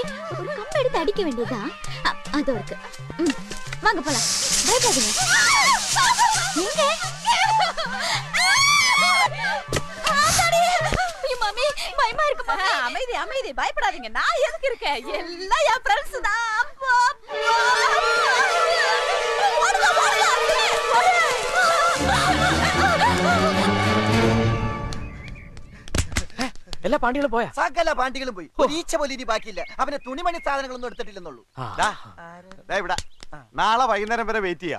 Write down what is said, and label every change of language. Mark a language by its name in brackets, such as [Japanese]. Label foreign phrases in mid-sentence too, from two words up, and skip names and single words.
[Tamil] ஒரு கம்பு எடுத்து அடிக்க வேண்டியதா? அது இருக்கு. வாங்க போலாம். பயப்படாதீங்க. எங்க? மம்மி, பயமா இருக்குமா? அமைதி அமைதி, பயப்படாதீங்க. நான் எதுக்கு இருக்கேன்? எல்லாம் என் ஃப்ரெண்ட்ஸ் தான். [Malayalam] എല്ലാ പാണ്ടികളും പോയാ? സകല പാണ്ടികളും പോയി. ഒരീച്ച പോലും ഇനി ബാക്കിയില്ല. അവനെ തുണിമണി സാധനങ്ങളൊന്നും എടുത്തിട്ടില്ലെന്നുള്ളൂ. നാളെ വൈകുന്നേരം വരെ വെയിറ്റ് ചെയ്യാം.